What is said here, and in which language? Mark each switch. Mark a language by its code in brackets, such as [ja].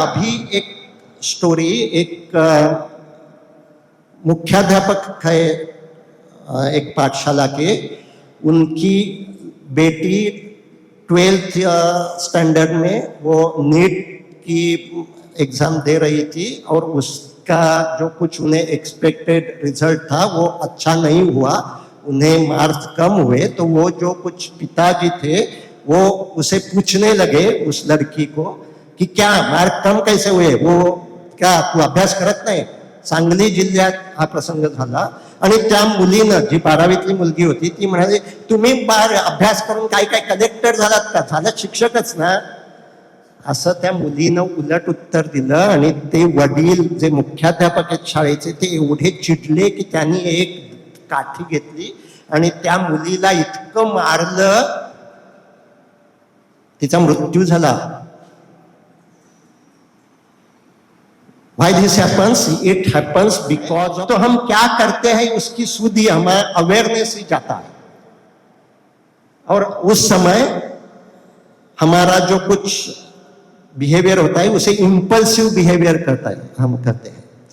[hi] अभी एक स्टोरी, एक मुख्याध्यापक है एक पाठशाला के, उनकी बेटी 12th स्टैंडर्ड में वो नीट की एग्जाम दे रही थी और उसका जो कुछ उन्हें एक्सपेक्टेड रिजल्ट था वो अच्छा नहीं हुआ, उन्हें मार्क्स कम हुए। तो वो जो कुछ पिताजी थे वो उसे पूछने लगे उस लड़की को कि क्या मार्क कम कैसे हुए, वो क्या [mr] तू अभ्यास करत नाही? सांगली जिल्ह्यात हा प्रसंग झाला आणि त्या मुलीनं, जी 12वीतली मुलगी होती, ती म्हणाली तुम्ही अभ्यास करून काय काय कलेक्टर झालात का? झालात शिक्षकच ना, असं त्या मुलीनं उलट उत्तर दिलं। आणि ते वडील जे मुख्याध्यापक आहेत शाळेचे, ते एवढे चिडले की त्यांनी एक काठी घेतली आणि त्या मुलीला इतकं मारलं, तिचा मृत्यू झाला। [en] Why this happens? It happens because [hi] तो हम क्या करते हैं उसकी सुध ही हमारा अवेयरनेस ही जाता है, और उस समय हमारा जो कुछ बिहेवियर होता है उसे इंपल्सिव बिहेवियर हम करते हैं।